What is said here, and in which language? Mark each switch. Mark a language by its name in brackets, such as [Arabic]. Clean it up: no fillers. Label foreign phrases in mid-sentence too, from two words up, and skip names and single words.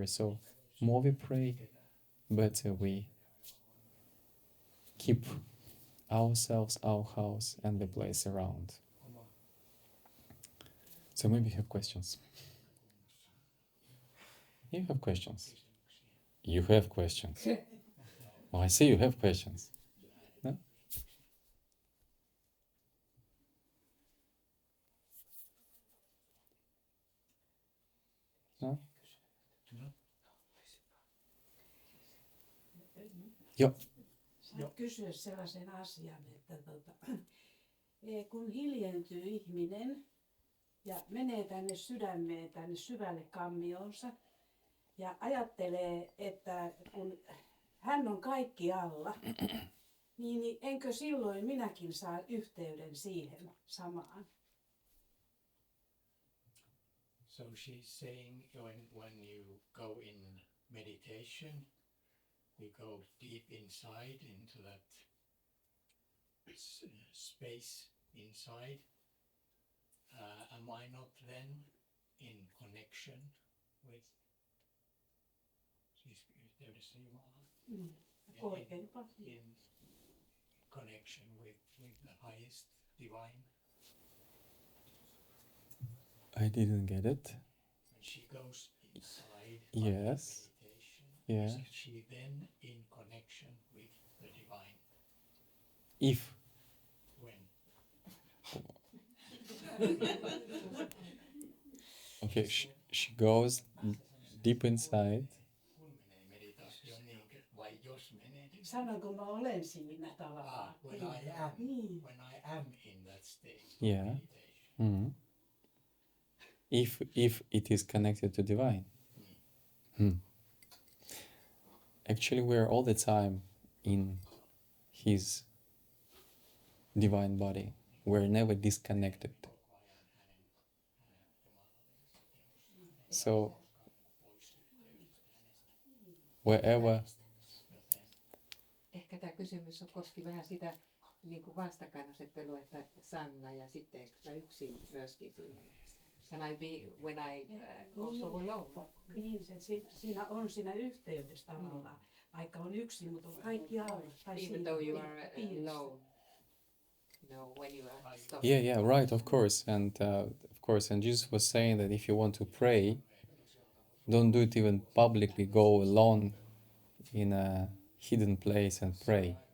[English] So more we pray, better we keep ourselves, our house, and the place around. So maybe you have questions. You have questions. You have questions. Oh, I see you have questions. No? No? [Finnish] Joo. Saat kysyä sellaisen asian, että kun hiljentyy ihminen ja menee tänne sydämeen, tänne syvälle kammioonsa ja ajattelee, että kun hän on kaikkialla, niin enkö silloin minäkin saa yhteyden siihen samaan? [English] So she's saying when you go in meditation, you go deep inside into that space inside, am I not then in connection with [Finnish] siis yhteydessä Jumalaan? [English] In connection with the highest divine? I didn't get it. When she goes inside Yes. meditation, Yeah. is she then in connection with the divine? If. When? Okay, she goes deep inside. [Finnish] Kun menee meditaatioon, niin vai jos menee? Sanonko mä olen siinä tavallaan? [English] When I am in that state of Yeah. meditation. Mhm. If it is connected to divine. Actually, we are all the time in his divine body. We're never disconnected. So wherever [Finnish] Ehkä tämä kysymys koski vähän sitä niin kuin vastakkainasettelua, että Sanna ja sitten eikö mä yksin myöskin siinä. [English] Can I be when I also alone? [Finnish] Niin, siinä on siinä yhteydessä tavallaan. Vaikka on yksin, mutta on kaikki alla. Tai [English] Even though you are alone. When you are stopped. yeah, right, of course, and Jesus was saying that if you want to pray, don't do it even publicly. Go alone in a hidden place and pray.